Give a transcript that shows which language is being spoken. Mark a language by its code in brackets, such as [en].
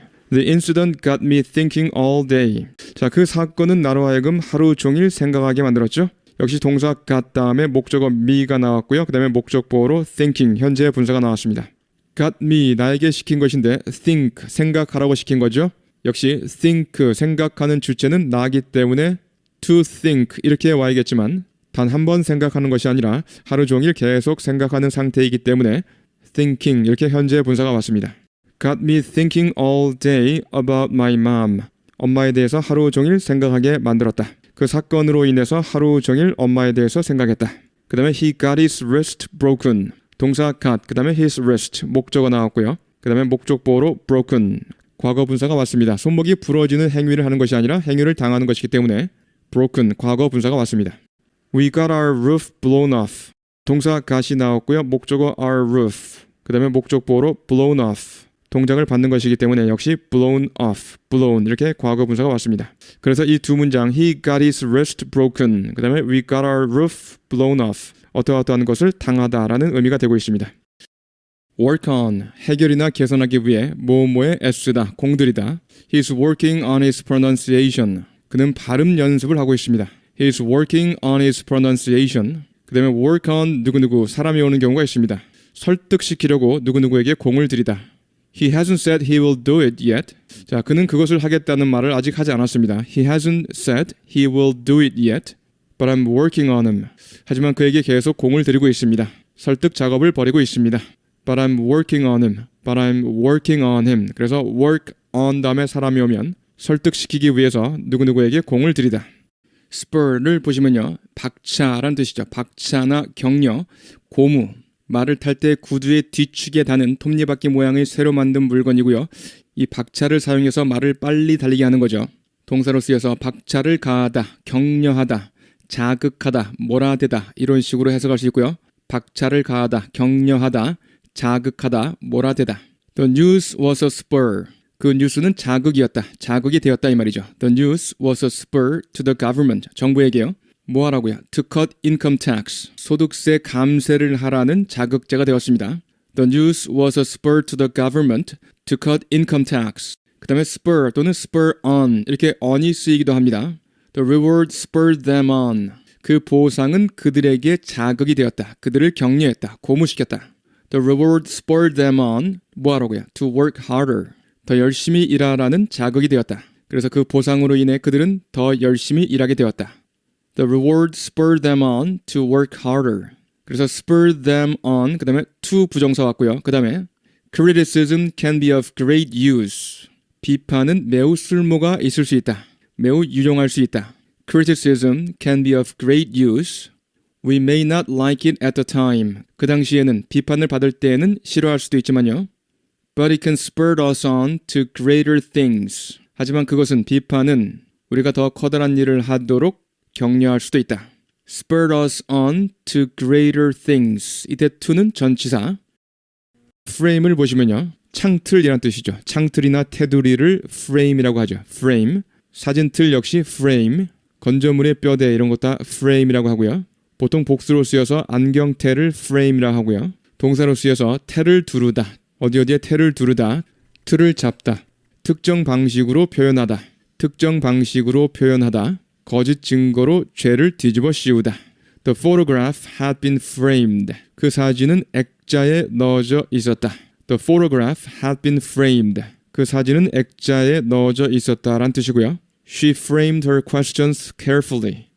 [en] The incident got me thinking all day. [ko] 자, 그 사건은 나로 하여금 하루 종일 생각하게 만들었죠. 역시 동사 got 다음에 목적어 me가 나왔고요. 그 다음에 목적보로 thinking, 현재 분사가 나왔습니다. got me, 나에게 시킨 것인데 think, 생각하라고 시킨 거죠. 역시 think, 생각하는 주체는 나이기 때문에 to think 이렇게 와야겠지만 단 한 번 생각하는 것이 아니라 하루 종일 계속 생각하는 상태이기 때문에 thinking 이렇게 현재 분사가 왔습니다. [en] Got me thinking all day about my mom. [ko] 엄마에 대해서 하루 종일 생각하게 만들었다. 그 사건으로 인해서 하루 종일 엄마에 대해서 생각했다. 그 다음에 [en] he got his wrist broken. [ko] 동사 got, 그 다음에 his wrist, 목적어 나왔고요. 그 다음에 목적보로 broken, 과거 분사가 왔습니다. 손목이 부러지는 행위를 하는 것이 아니라 행위를 당하는 것이기 때문에 broken, 과거 분사가 왔습니다. [en] We got our roof blown off. [ko] 동사 got이 나왔고요. 목적어 our roof, 그 다음에 목적보로 blown off, 동작을 받는 것이기 때문에 역시 blown off, blown 이렇게 과거 분사가 왔습니다. 그래서 이 두 문장 [en] he got his wrist broken, [ko] 그 다음에 [en] we got our roof blown off, [ko] 어떠어떠한 것을 당하다라는 의미가 되고 있습니다. work on, 해결이나 개선하기 위해 뭐뭐에 애쓰다, 공들이다. [en] He's working on his pronunciation. [ko] 그는 발음 연습을 하고 있습니다. [en] He's working on his pronunciation. [ko] 그 다음에 work on 누구누구, 사람이 오는 경우가 있습니다. 설득시키려고 누구누구에게 공을 들이다. [en] He hasn't said he will do it yet. [ko] 자, 그는 그것을 하겠다는 말을 아직 하지 않았습니다. [en] He hasn't said he will do it yet, but I'm working on him. [ko] 하지만 그에게 계속 공을 들이고 있습니다. 설득 작업을 벌이고 있습니다. [en] But I'm working on him. But I'm working on him. [ko] 그래서 work on 다음에 사람이 오면 설득시키기 위해서 누구누구에게 공을 들이다. spur를 보시면요, 박차란 뜻이죠. 박차나 격려, 고무, 말을 탈 때 구두의 뒤축에 다는 톱니바퀴 모양의 새로 만든 물건이고요. 이 박차를 사용해서 말을 빨리 달리게 하는 거죠. 동사로 쓰여서 박차를 가하다, 격려하다, 자극하다, 몰아대다 이런 식으로 해석할 수 있고요. 박차를 가하다, 격려하다, 자극하다, 몰아대다. [en] The news was a spur. [ko] 그 뉴스는 자극이었다. 자극이 되었다 이 말이죠. [en] The news was a spur to the government. [ko] 정부에게요. 뭐 하라고요? [en] To cut income tax. [ko] 소득세 감세를 하라는 자극제가 되었습니다. [en] The news was a spur to the government to cut income tax. [ko] 그 다음에 spur 또는 spur on 이렇게 on이 쓰이기도 합니다. [en] The reward spurred them on. [ko] 그 보상은 그들에게 자극이 되었다. 그들을 격려했다. 고무시켰다. [en] The reward spurred them on. [ko] 뭐 하라고요? [en] To work harder. [ko] 더 열심히 일하라는 자극이 되었다. 그래서 그 보상으로 인해 그들은 더 열심히 일하게 되었다. [en] The reward spurred them on to work harder. [ko] 그래서 [en] spurred them on, [ko] 그 다음에 to 부정사 왔고요. 그 다음에 [en] criticism can be of great use. [ko] 비판은 매우 쓸모가 있을 수 있다. 매우 유용할 수 있다. [en] Criticism can be of great use. We may not like it at the time. [ko] 그 당시에는 비판을 받을 때에는 싫어할 수도 있지만요. [en] But it can spur us on to greater things. [ko] 하지만 그것은 비판은 우리가 더 커다란 일을 하도록 격려할 수도 있다. [en] Spur us on to greater things. [ko] 이때 to는 전치사. frame을 보시면요. 창틀이란 뜻이죠. 창틀이나 테두리를 frame이라고 하죠. frame. 사진틀 역시 frame. 건조물의 뼈대 이런 것 다 frame이라고 하고요. 보통 복수로 쓰여서 안경테를 frame이라고 하고요. 동사로 쓰여서 테를 두르다. 어디에 테를 두르다. 틀을 잡다. 특정 방식으로 표현하다. 특정 방식으로 표현하다. 거짓 증거로 죄를 뒤집어 씌우다. [en] The photograph had been framed. [ko] 그 사진은 액자에 넣어져 있었다. [en] The photograph had been framed. [ko] 그 사진은 액자에 넣어져 있었다란 뜻이고요. [en] She framed her questions carefully.